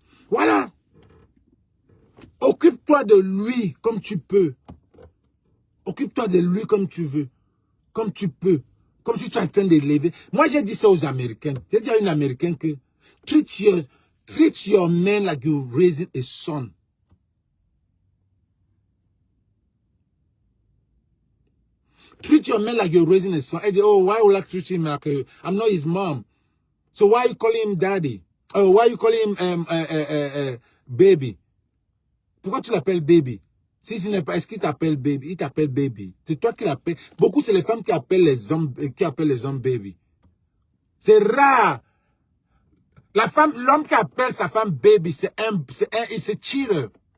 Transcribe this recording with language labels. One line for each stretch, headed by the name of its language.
French: Voilà. Occupe-toi de lui comme tu peux. Occupe-toi de lui comme tu veux. Comme tu peux. Comme si tu es en train de l'élever. Moi, j'ai dit ça aux Américains. J'ai dit à une Américaine que
English: treat your man like you're raising a son. Treat your man like you're raising a son.
French: Elle dit,
English: oh, why would I treat him like I'm not his mom. So why you calling him daddy? Oh, why you calling him baby?
French: Pourquoi tu l'appelles baby? Si ce n'est pas, est-ce qu'il t'appelle baby? Il t'appelle baby. C'est toi qui l'appelles. Beaucoup, c'est les femmes qui appellent les hommes baby. C'est rare. L'homme qui appelle sa femme baby, c'est cheater.